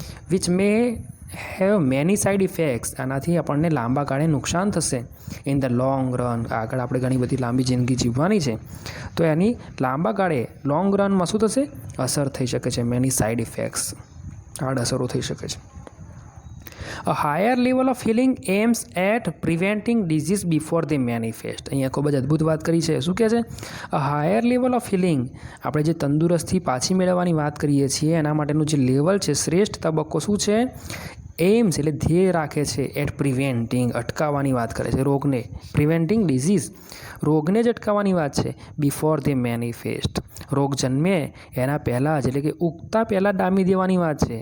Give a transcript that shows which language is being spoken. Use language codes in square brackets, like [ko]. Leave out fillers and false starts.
[en] Which may have many side effects. [gu] આનાથી આપણને લાંબા ગાળે નુકસાન થશે. [en] In the long run. [gu] આગળ આપણે ઘણી બધી લાંબી જિંદગી જીવવાની છે, તો એની લાંબા ગાળે લોંગ રનમાં શું થશે? અસર થઈ શકે છે. [en] many side effects, [gu] આડઅસરો થઈ શકે છે. [en] A higher level of healing aims at preventing disease before they manifest. [gu] અહીંયા ખૂબ જ અદ્ભુત વાત કરી છે. શું કહે છે? [en] A higher level of healing. [gu] આપણે જે તંદુરસ્તી પાછી મેળવવાની વાત કરીએ છીએ એના માટેનું જે લેવલ છે, શ્રેષ્ઠ તબક્કો શું છે? એમ્સ એટલે ધ્યેય રાખે છે [en] at preventing [gu] અટકાવવાની વાત કરે છે રોગને, [en] preventing disease [gu] રોગને જ અટકાવવાની વાત છે, [en] before they manifest [gu] રોગ જન્મે એના પહેલાં જ એટલે કે ઉગતા પહેલાં ડામી દેવાની વાત છે.